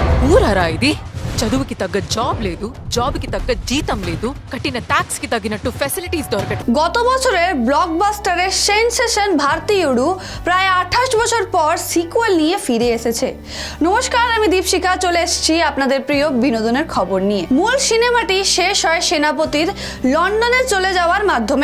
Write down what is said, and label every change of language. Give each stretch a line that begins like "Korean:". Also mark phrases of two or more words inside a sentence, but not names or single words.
Telugu: ఊరారా ఇది? చదువుకి తగ్గ జాబ్ లేదు, జాబ్కి తగ్గ జీతం లేదు, కట్టిన ట్యాక్స్ కి తగినట్టు ఫెసిలిటీస్ దొరకట్లేదు।
Bangla: গত বছরের ব্লকবাস্টারের সেনসেশন ভারতীয়ুডু প্রায় 28 বছর পর সিকুয়েল নিয়ে ফিরে এসেছে। নমস্কার, আমি দীপশিকা চলে এসেছি আপনাদের প্রিয় বিনোদনের খবর নিয়ে। মূল সিনেমাটি শেষ হয় সেনাপতির লন্ডনে চলে যাওয়ার মাধ্যমে।